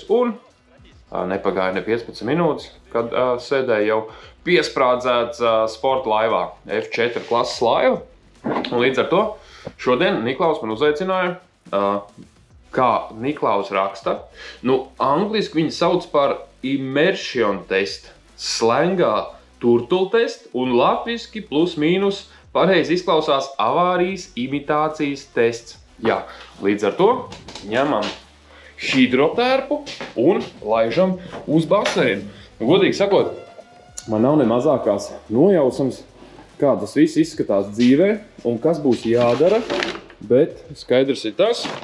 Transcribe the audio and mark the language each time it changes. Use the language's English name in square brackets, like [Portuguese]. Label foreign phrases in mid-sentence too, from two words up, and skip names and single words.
[Latvian] Un nepagāja ne 15 minūtes, kad sēdēja jau piesprādzēts sporta laivā F4 klases laiva. Un līdz ar to šodien Niklaus man uzaicināja, kā Niklaus raksta. Nu, angliski viņi sauc par [English] immersion test, [Latvian] slangā [English] turtle test [Latvian] un latviski plus mīnus pareizi izklausās avārijas imitācijas tests. Jā, līdz ar to ņemam hidrotērpu un laižam uz baseinu. Godīgi sakot, man nav ne mazākās nojausmas, kā tas viss izskatās dzīvē un kas būs jādara, bet skaidrs ir tas.